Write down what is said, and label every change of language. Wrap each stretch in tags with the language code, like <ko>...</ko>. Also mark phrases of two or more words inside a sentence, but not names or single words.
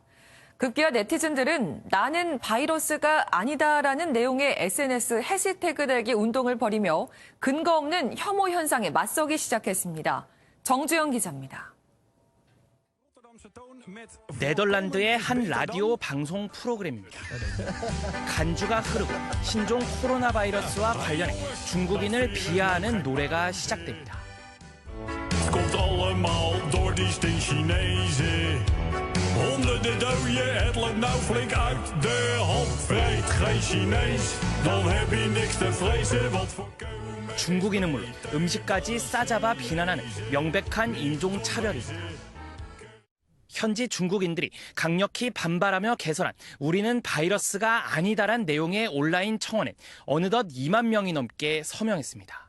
<ko>급기야 네티즌들은 나는 바이러스가 아니다라는 내용의 SNS 해시태그 달기 운동을 벌이며 근거 없는 혐오 현상에 맞서기 시작했습니다. 정주영 기자입니다. 네덜란드의 한 라디오 방송 프로그램입니다. 간주가 흐르고 신종 코로나 바이러스와 관련해 중국인을 비하하는 노래가 시작됩니다.</ko> <nl>Komt allemaal door die Chinezen. Honderden doden, het loopt nou flink uit de hand. Vreet geen Chinees, dan heb je niks te vrezen. Wat voorkomen.</nl> <ko>중국인은 물론 음식까지 싸잡아 비난하는 명백한 인종 차별입니다. 현지 중국인들이 강력히 반발하며 개설한 우리는 바이러스가 아니다란 내용의 온라인 청원엔 어느덧 2만 명이 넘게 서명했습니다.</ko>